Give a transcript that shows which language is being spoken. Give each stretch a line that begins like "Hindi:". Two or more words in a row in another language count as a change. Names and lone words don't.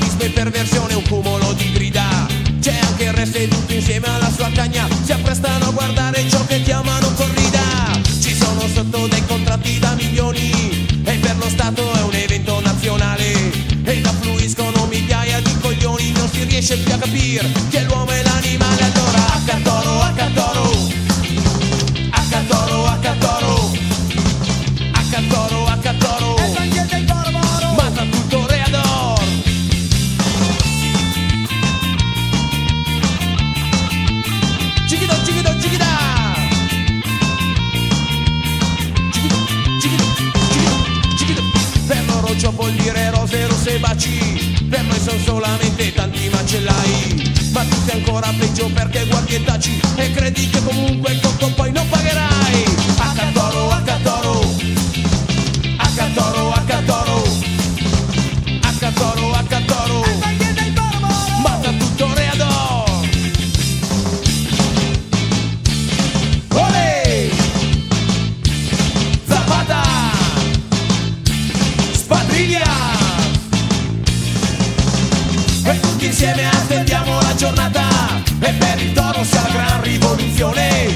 Italian: perversione, un cumulo di grida. C'è anche il resto e tutto insieme alla sua cagna si apprestano a guardare ciò che chiamano corrida. Ci sono sotto dei contratti da milioni e per lo Stato è un evento nazionale ed affluiscono migliaia di coglioni. Non si riesce più a capire che l'uomo è l'animale. Allora H-Toro, H-Toro, H-Toro, H-Toro, H-Toro, H-Toro, mata tutto Reador.
Spanish: Chiquito, chiquito, chiquita. Chiquito, chiquito, chiquito, chiquito.
Italian: Per loro ciò vuol dire rose, rosse e baci. Per noi sono solamente tanti macellai. Ma tu sei ancora peggio perché guardi e taci e credi che comunque il conto poi non pagherai. H-Toro, H-Toro, H-Toro, H-Toro, H-Toro, H-Toro, mata tutto Reador. Olè! Zapata! Spadriglia! E tutti insieme attendiamo la giornata e per il toro sia la gran rivoluzione.